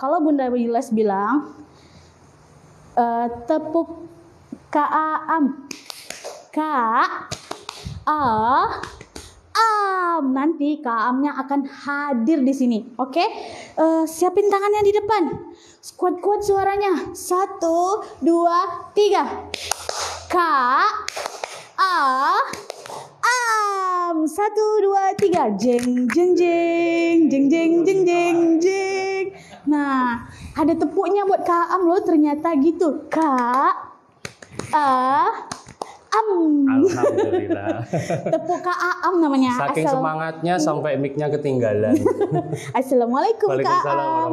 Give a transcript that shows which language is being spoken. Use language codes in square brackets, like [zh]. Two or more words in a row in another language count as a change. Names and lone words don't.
[id] Kalau Bunda Yulas bilang tepuk Kak Aam, Kak Aam, nanti Kak Aamnya akan hadir di sini. Oke? Siapin tangannya di depan. Kuat-kuat suaranya. 1, 2, 3. Kak Aam. 1, 2, 3. Jeng jeng jeng jeng jeng jeng jeng jeng. Nah, ada tepuknya buat Kak Aam loh ternyata gitu. Kak Aam. Alhamdulillah. Tepuk Kak Aam namanya. Saking semangatnya sampai mic-nya ketinggalan. Assalamualaikum Kak Aam.